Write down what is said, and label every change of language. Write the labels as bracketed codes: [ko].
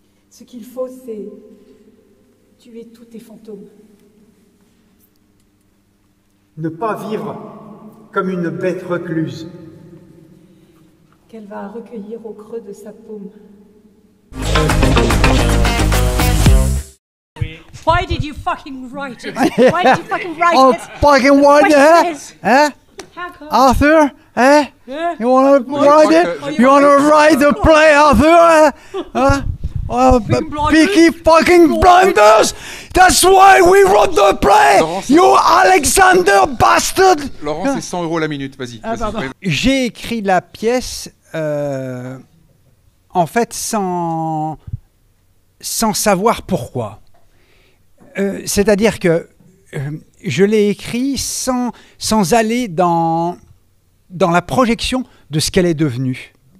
[fr] Ce qu'il faut, c'est tuer tous tes fantômes. Ne pas vivre comme une bête recluse. Qu'elle va recueillir au creux de sa paume. [en] Why did you fucking write it? Why did you fucking write Oh, it? fucking write it, eh? How come? Arthur, eh? Yeah. You want to write it? You want to write the play, Arthur? Peaky fucking blinders! That's why we wrote the play! [fr] Laurent, [en] You Alexander bastard! [fr] Laurent, c'est 100 € la minute, vas-y. J'ai écrit la pièce, en fait, sans savoir pourquoi. C'est-à-dire que je l'ai écrit sans aller dans la projection de ce qu'elle est devenue.